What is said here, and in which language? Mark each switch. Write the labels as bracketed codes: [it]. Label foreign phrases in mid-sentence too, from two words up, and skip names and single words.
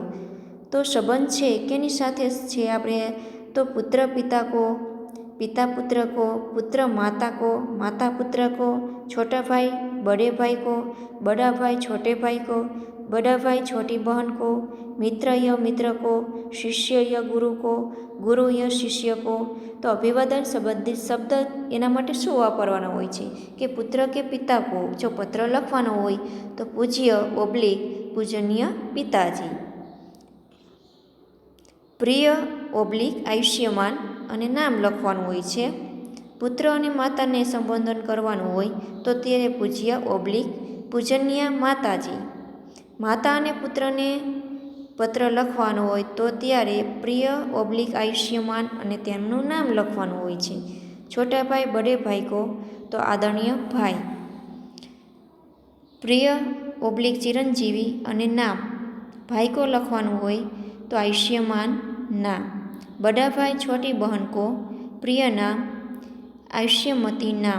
[gu] તો સંબંધ છે કેની સાથે છે આપણે તો [hi] पुत्र पिता को, पिता पुत्र को, पुत्र माता को, माता पुत्र को, छोटा भाई बड़े भाई को, बड़ा भाई छोटे भाई को, बड़ा भाई छोटी बहन को, मित्र या मित्र को, शिष्य या गुरु को, गुरु या शिष्य को। [gu] તો અભિવાદન સંબંધિત શબ્દ એના માટે શું વાપરવાનો હોય છે કિ [hi] पुत्र के पिता को [gu] જો પત્ર લખવાનો હોય તો પૂજ્ય ઓબ્લિક પૂજનીય પિતાજી, પ્રિય ઓબ્લિક આયુષ્યમાન અને નામ લખવાનું હોય છે। પુત્ર અને માતાને સંબોધન કરવાનું હોય તો ત્યારે પૂજ્ય ઓબ્લિક પૂજનીય માતાજી। માતા અને પુત્રને પત્ર લખવાનો હોય તો ત્યારે પ્રિય ઓબ્લિક આયુષ્યમાન અને તેમનું નામ લખવાનું હોય છે। [hi] छोटा भाई बड़े भाई को [gu] તો આદરણીય ભાઈ, પ્રિય ઓબ્લિક ચિરંજીવી અને નામ [hi] भाई को [gu] લખવાનું હોય તો આયુષ્યમાન નામ। [hi] बड़ा भाई छोटी बहन को प्रिय नाम, आयुष्यमती नाम।